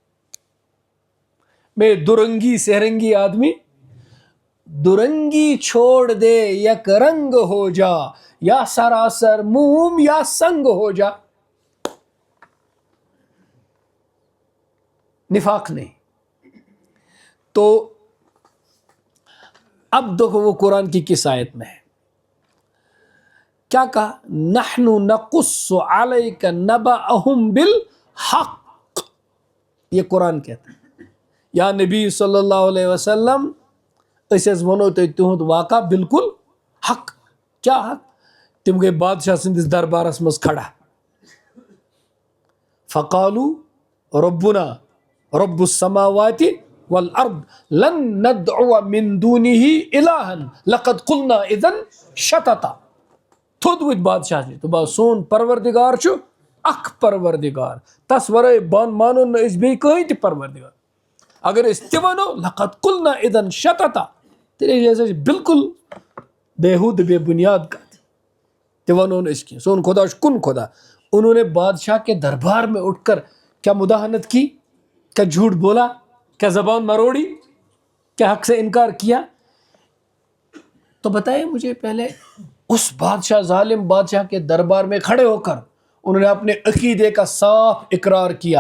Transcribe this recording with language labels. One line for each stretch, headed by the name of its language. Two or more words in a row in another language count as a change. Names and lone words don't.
Urdu: میں درنگی سہرنگی آدمی، درنگی چھوڑ دے یک رنگ ہو جا، یا سراسر موم یا سنگ ہو جا. نفاق نہیں. تو اب دیکھو وہ قرآن کی کس آیت میں ہے، کیا کہا؟
Arabic: نحن نقص علیک نبأہم بالحق.
Urdu: یہ قرآن کہتا ہے یا نبی
Arabic: صلی اللہ علیہ وسلم
Kashmiri: اس ونو تہد واقع بالکل حق.
Urdu: کیا حق؟
Kashmiri: تم گئی بادشاہ سندس دربارس مز کھڑا،
Arabic: فقالوا ربنا رب السماوات والارض لن ندعو من دونه الہا لقد قلنا اذن شططا.
Kashmiri: تھود وت بادشاہ تو با سون پروردگار چھو اخ پروردگار، تس ورائے بان مانو نہ اس بی کہیں تی پروردگار. اگر اس تہ ونو
Arabic: لقد قلنا اذن شططا،
Urdu: تیرے جیسے بالکل بےحود بے بنیاد
Kashmiri: کا تہ ونو نہ اس کی سون خدا کن خدا.
Urdu: انہوں نے بادشاہ کے دربار میں اٹھ کر کیا مداہنت کی، کیا جھوٹ بولا، کیا زبان مروڑی، کیا حق سے انکار کیا. تو بتائیں مجھے پہلے اس بادشاہ ظالم بادشاہ کے دربار میں کھڑے ہو کر انہوں نے اپنے عقیدے کا صاف اقرار کیا.